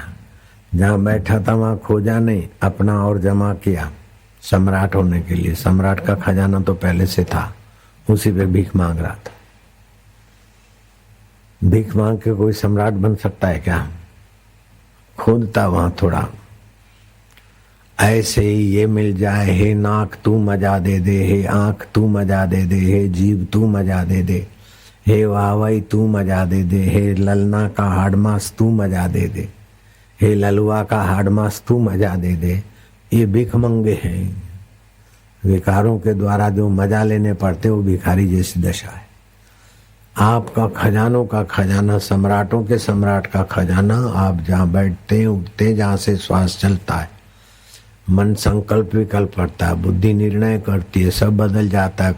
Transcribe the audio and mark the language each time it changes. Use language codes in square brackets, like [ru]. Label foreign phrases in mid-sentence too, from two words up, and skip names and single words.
[hi] जहां बैठा था वहां खोजा नहीं, अपना और जमा किया सम्राट होने के लिए। सम्राट का खजाना तो पहले से था, उसी पे भीख मांग रहा था। भीख मांग के कोई सम्राट बन सकता है क्या? खोदता वहां थोड़ा। ऐसे ही ये मिल जाए, हे नाक तू मजा दे दे, हे आंख तू मजा दे दे, हे जीभ तू मजा दे दे, हे वाहवाई तू मजा दे दे, हे ललना का हाडमास तू मजा दे दे, हे ललुआ का हाडमास तू मजा दे दे। ये भिखमंगे हैं। विकारों के द्वारा जो मजा लेने पड़ते वो भिखारी जैसी दशा है। आपका खजानों का खजाना, सम्राटों के सम्राट का खजाना, आप जहाँ बैठते उठते, जहाँ से श्वास चलता है, मन संकल्प विकल्प करता है, बुद्धि निर्णय करती है, सब बदल जाता है।